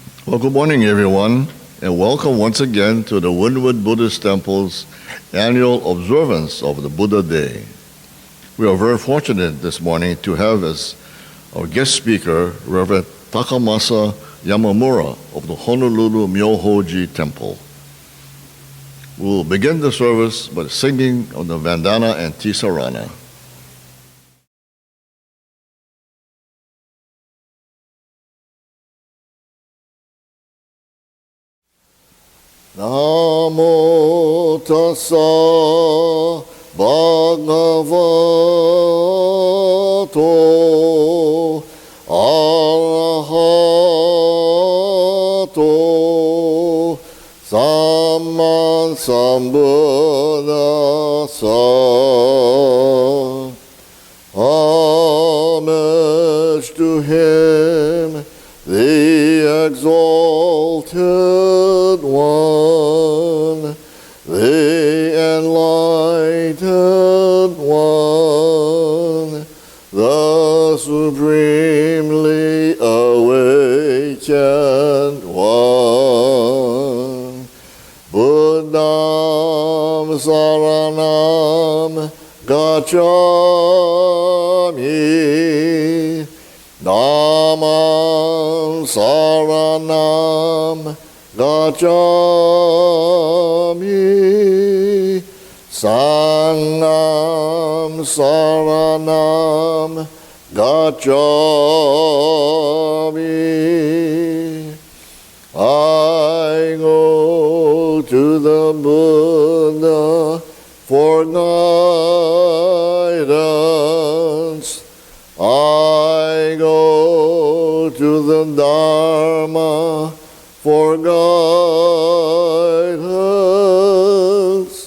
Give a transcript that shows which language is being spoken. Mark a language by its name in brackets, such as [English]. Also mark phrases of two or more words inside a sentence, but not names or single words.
[English] Well, good morning, everyone, and welcome once again to the Windward Buddhist Temple's annual observance of the Buddha Day. We are very fortunate this morning to have as our guest speaker Reverend Takamasa Yamamura of the Honolulu Myohoji Temple. We will begin the service by singing of the Vandana Ti-Sarana. [Pali] Namo tassa bhagavato arahato samma sambuddhassa. [English] Homage to him, the exalted one, the enlightened one, the supremely awakened one. [Pali] Buddham saranam gacchami, Dhammam saranam gacchami, Sangham saranam gacchami. [English] I go to the Buddha for guidance. I go to the Dharma for guidance.